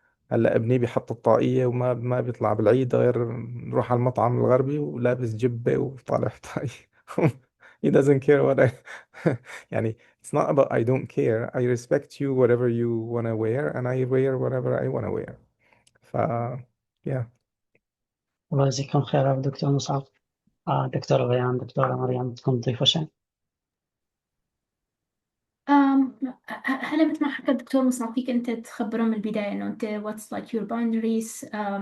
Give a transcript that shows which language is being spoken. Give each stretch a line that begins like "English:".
Arabic: هلا ابني بيحط الطاقية وما ما بيطلع بالعيد غير نروح على المطعم الغربي ولابس جبة وطالع طاقية.
English: He doesn't care what I يعني it's not about I don't care. I respect you whatever you wanna wear and I wear whatever I wanna wear. ف yeah.
Arabic: الله يجزيكم خير يا دكتور مصعب. دكتورة بيان، دكتورة مريم، بدكم تضيفوا شيء؟ هلا مثل ما حكى الدكتور مصطفى، فيك انت تخبرهم من البدايه انه انت
English: what's like your boundaries.